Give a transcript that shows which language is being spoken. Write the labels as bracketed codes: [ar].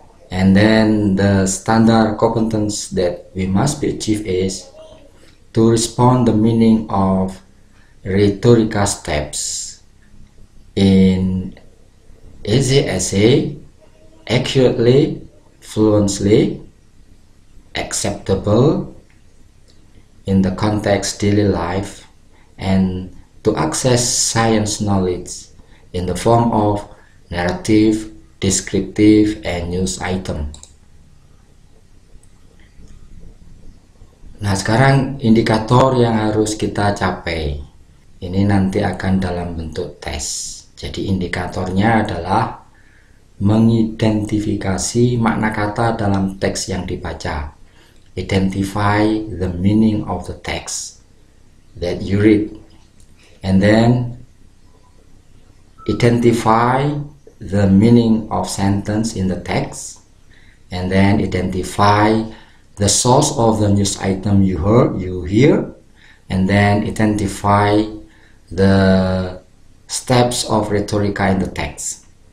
[en] And then the standard competence that we must be achieved is to respond the meaning of rhetorical steps in essay accurately, fluently, acceptable in the context daily life, and to access science knowledge in the form of narrative, descriptive, and news item. [id] Nah, sekarang indikator yang harus kita capai ini nanti akan dalam bentuk tes. Jadi indikatornya adalah mengidentifikasi makna kata dalam teks yang dibaca. [en] Identify the meaning of the text that you read, and then identify the meaning of sentence in the text, and then identify the source of the news item you hear, and then identify the steps of rhetorica in the text.